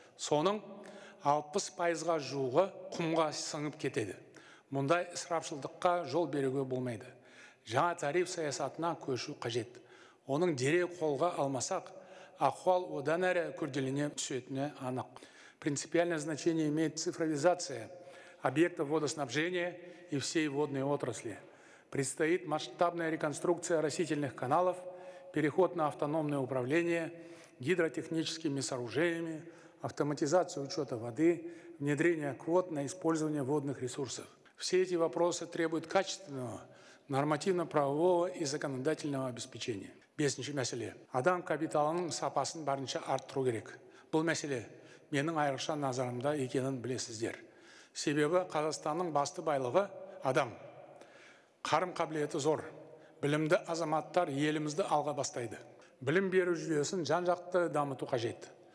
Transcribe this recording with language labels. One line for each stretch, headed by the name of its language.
Kazakh: Соның 60%-ға жуығы құмға сіңіп кетеді. Мұндай ысырапшылдыққа жол беруге болмайды. Жаңа тариф саясатына көшу қажет. Оның дереу қолға алмасақ, ахуал одан әрі күрделене түсетіні анық.
Russian: Принципиальное значение имеет цифровизация объектов водоснабжения и всей водной отрасли. Предстоит масштабная реконструкция растительных каналов, переход на автономное управление гидротехническими сооружениями, автоматизацию учета воды, внедрение квот на использование водных ресурсов. Все эти вопросы требуют качественного, нормативно-правового и законодательного обеспечения.
Kazakh: Бесінші мәселе. Адам капиталының сапасын барынша арттыру керек. Бұл мәселе менің айрықша назарымда екенін білесіздер. Себебі Қазақстанның басты байлығы адам. Қарым қабілеті зор. Білімді азаматтар елімізді алға бастайды. Білім беру жүйесін жан-жақты дамыту қажет.